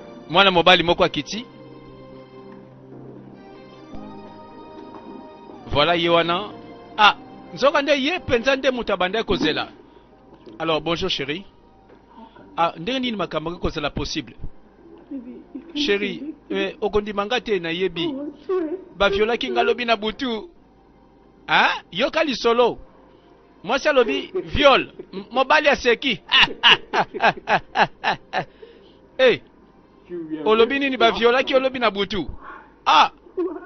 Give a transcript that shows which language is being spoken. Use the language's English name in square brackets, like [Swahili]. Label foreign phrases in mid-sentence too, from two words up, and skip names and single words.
[Lingala] Mwana mobali moko akiti. Voilà ye wana. Ah, nzoka nde ye penza nde mutu abanda kozela. [French] Alors, bonjour chérie. [Lingala] Ah, ndenge nini makambo ke kozela possible? [English] Baby, you can't [Lingala] Chérie, believe eh, okondima nga te na yebi. [English] Oh, I'm sorry. [Lingala] Ba violaki nga lobi na butu. Ah, yoka lisolo. Mwasi alobi viol, m-, mobali aseki. Eh, olobi nini ba violaki olobi na butu? [English] Ah, Why?